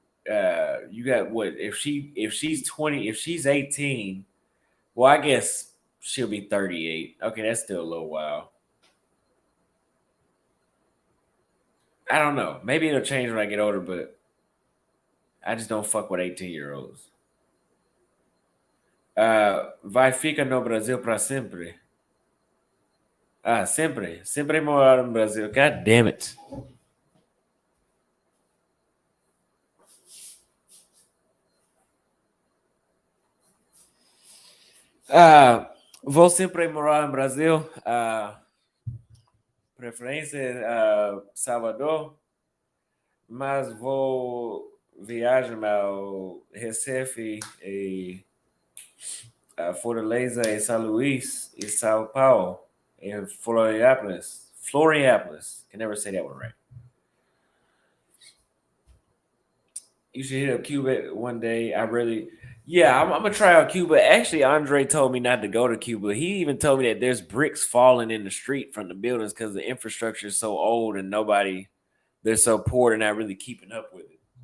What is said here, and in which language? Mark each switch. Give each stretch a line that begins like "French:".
English: You got what? If she's 20, if she's 18, well, I guess she'll be 38. Okay, that's still a little while. I don't know. Maybe it'll change when I get older, but I just don't fuck with 18-year-olds.
Portuguese: Vai ficar no Brasil para sempre. Sempre. Sempre morar no Brasil.
English: God damn it.
Portuguese: Vou sempre morar em Brasil. Preferência Salvador, mas vou viajar ao Recife e Fortaleza e São Luís e São Paulo and Florianópolis. Florianópolis.
English: Can never say that one right. You should hit up Cuba one day. I'm gonna try out Cuba. Actually, Andre told me not to go to Cuba. He even told me that there's bricks falling in the street from the buildings because the infrastructure is so old and they're so poor, they're not really keeping up with it.